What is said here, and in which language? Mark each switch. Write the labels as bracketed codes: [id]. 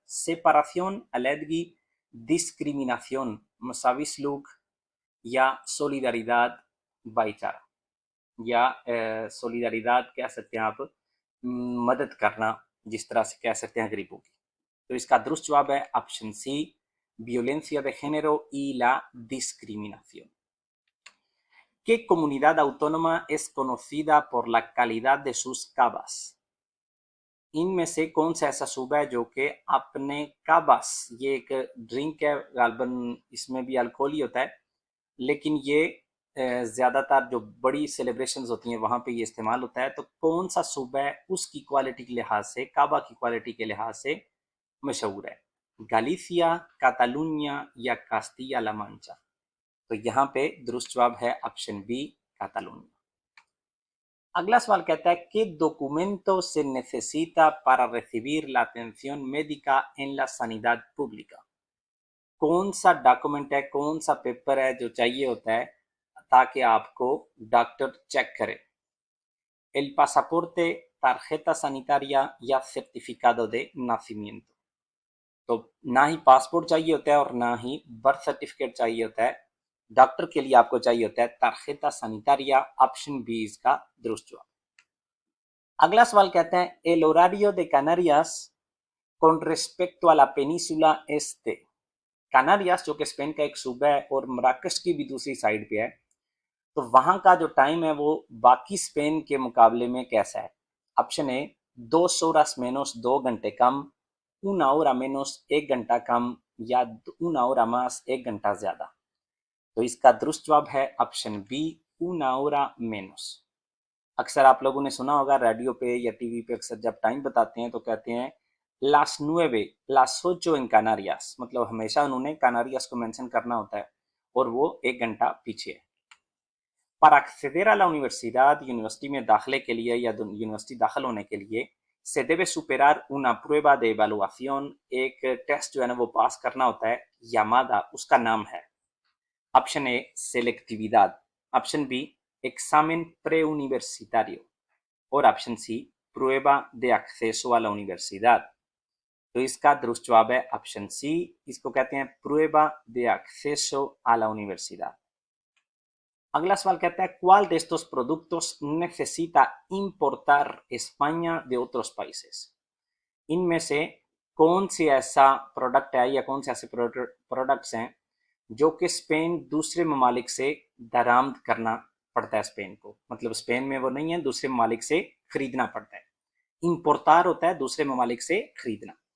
[hi] सेपराción, अलहदगी, डिस्क्रिमिनाción, मसावी सलूक या सोलिदारिदाद, भाईचारा, या सोलिदारिदाद कह सकते हैं आप, मदद करना, जिस तरह से कह सकते हैं गरीबों की। तो इसका दुरुस्त जवाब है option C, [es] violencia de género y la discriminación। ¿Qué comunidad autónoma es conocida por la calidad de sus cavas? [hi] इनमें से कौन सा ऐसा सूबा है जो कि अपने काबास, ये एक ड्रिंक है, गालबन इसमें भी अल्कोहल ही होता है, लेकिन ये ज़्यादातर जो बड़ी सेलिब्रेशंस होती हैं वहाँ पे ये इस्तेमाल होता है। तो कौन सा सूबा है उसकी क्वालिटी के लिहाज से, काबा की क्वालिटी के लिहाज से मशहूर है? गालिसिया, कातालुनिया या कास्तिया ला मांचा? तो यहाँ पे दुरुस्त जवाब है ऑप्शन बी, कातालुनिया। अगला सवाल कहता है कि [es] documento se necesita para recibir la atención médica en la sanidad pública? [hi] कौन सा डॉक्यूमेंट है, कौन सा पेपर है जो चाहिए होता है ताकि आपको डॉक्टर चेक करे? [es] el pasaporte, tarjeta sanitaria [hi] या [es] certificado de nacimiento? [hi] तो ना ही पासपोर्ट चाहिए होता है और ना ही बर्थ सर्टिफिकेट चाहिए होता है, डॉक्टर के लिए आपको चाहिए होता है [es] tarjeta sanitaria। [hi] ऑप्शन बी इसका दुरुस्त जवाब। अगला सवाल कहते हैं, [es] el horario de Canarias con respecto a la península este? [hi] कनारियास जो कि स्पेन का एक सूबा है और मराकश की भी दूसरी साइड पे है, तो वहां का जो टाइम है वो बाकी स्पेन के मुकाबले में कैसा है? ऑप्शन ए, [es] 2 horas menos, [hi] 2 घंटे कम, [es] una hora menos, [hi] 1 घंटा कम, या [es] una hora más, [hi] 1 घंटा ज्यादा। तो इसका दुरुस्त जवाब है option B, [es] una hora menos। [hi] अक्सर आप लोगों ने सुना होगा रेडियो पे या टीवी पे, अक्सर जब टाइम बताते हैं तो कहते हैं [es] las 9, las 8 en Canarias, [hi] मतलब हमेशा उन्होंने कनारियास को मेंशन करना होता है और वो 1 घंटा पीछे है। [es] Para acceder a la universidad, [hi] university में दाखिले के लिए या यूनिवर्सिटी दाखिल होने के लिए [es] se debe superar una prueba de evaluación, [hi] एक टेस्ट जो है ना वो पास करना होता है, llamada, उसका नाम है option A selectividad, option B [es] examen preuniversitario [hi] और option C [es] prueba de acceso a la universidad। [hi] तो इसका दुरुस्त जवाब है ऑप्शन सी, इसको कहते हैं [es] prueba de acceso a la universidad। [hi] अगला सवाल कहता है [es] ¿cuál de estos productos necesita importar España de otros países? [hi] इनमें से कौन सी ऐसा प्रोडक्ट है या कौन से ऐसे प्रोडक्ट्स हैं जो कि स्पेन दूसरे ममालिक से दरामद करना पड़ता है स्पेन को, मतलब स्पेन में वो नहीं है, दूसरे ममालिक से खरीदना पड़ता है। इंपोर्टार होता है दूसरे ममालिक से खरीदना।